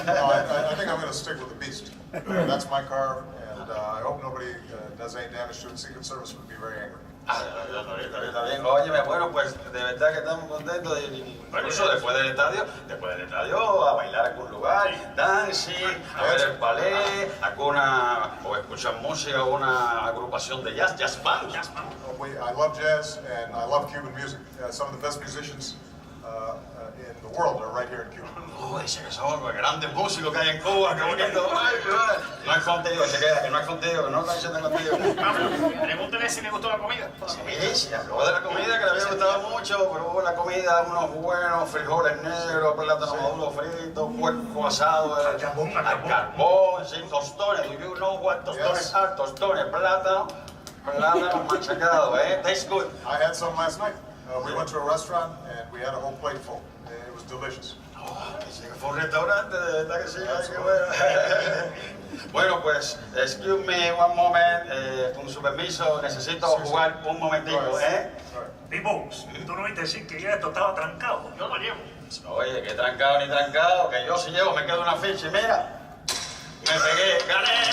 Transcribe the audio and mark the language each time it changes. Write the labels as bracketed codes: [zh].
[en] No, I think I'm going to stick with the beast. That's my car, and I hope nobody does any damage to it. Secret Service would be very angry. [es] Está bien. Óyeme, bueno, pues de verdad que estamos contentos. Incluso después del estadio, a bailar a algún lugar, dancing, a ver el ballet, o escuchar música, una agrupación de jazz band. [en] I love jazz, and I love Cuban music. Some of the best musicians in the world are right here in Cuba. [es] Oh, dice que son los grandes músicos que hay en Cuba, qué bonito. No es contigo, se queda, que no es contigo, que no está diciendo contigo. Pregúntele si le gustó la comida. Sí, habló de la comida que le había gustado mucho, probó la comida, unos buenos frijoles negros, plátano maduro frito, puerco asado al carbón, sí, tostones. [en] Do you know what tostones are? [es] Tostones, plátano machacado, [en] Tastes good. I had some last night. We went to a restaurant, and we had a whole plate full. It was delicious. [es] Fue un restaurante, de verdad que sí, ay, qué bueno. Bueno, pues, [en] excuse me one moment, [es] con su permiso, necesito jugar un momentico, Tipo, tú no viste decir que ya esto estaba trancado. Yo lo llevo. Oye, que trancado ni trancado, que yo si llevo me quedo una ficha y mira, me pegué, gané.